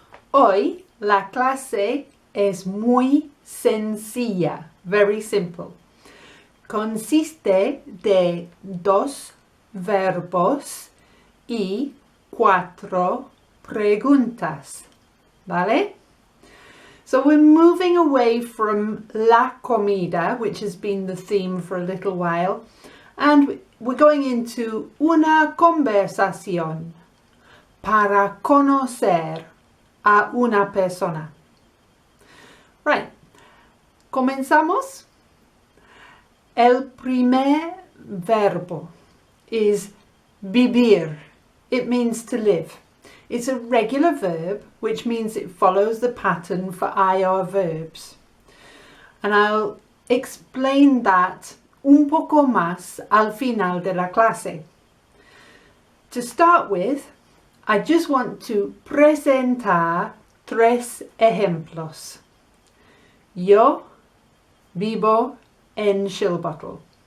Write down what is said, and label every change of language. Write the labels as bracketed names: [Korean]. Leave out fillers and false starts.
[Spanish] Hoy la clase es muy sencilla, [English] very simple. [Spanish] Consiste de 2 verbos y 4 preguntas, ¿vale? [English] So we're moving away from [Spanish] la comida, [English] which has been the theme for a little while, and we're going into [Spanish] una conversación para conocer a una persona. Right, comenzamos. El primer verbo is vivir. [English] It means to live. It's a regular verb, which means it follows the pattern for IR verbs. And I'll explain that [Spanish] un poco más al final de la clase. [English] To start with, I just want to [Spanish] presentar 3 ejemplos. Yo vivo en Shilbottle.